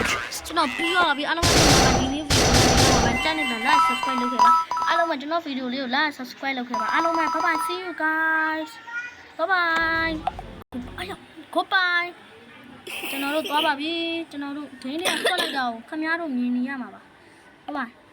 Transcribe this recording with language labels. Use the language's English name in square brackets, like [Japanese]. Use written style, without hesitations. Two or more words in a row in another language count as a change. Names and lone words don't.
[Burmese] ကျွန်တော်ပြီးတော့ပြီအားလုံးဒီနေ့ဗီဒီယိုကိုတက်နေတာ [English] like subscribe [Burmese] လုပ်ခဲ့ပါအားလုံးကကျွန်တော်ဗီဒီယိုလေးကို [English] like subscribe [Burmese] လုပ်ခဲ့ပါအားလုံးက [English] bye bye see you guys bye bye [Burmese] အားရ goodbye ကျွန်တော်တို့သွားပါပြီကျွန်တော်တို့ဒင်းလေးထွက်လိုက်တော့ခင်ဗျားတို့မြင်နေရမှာပါ bye bye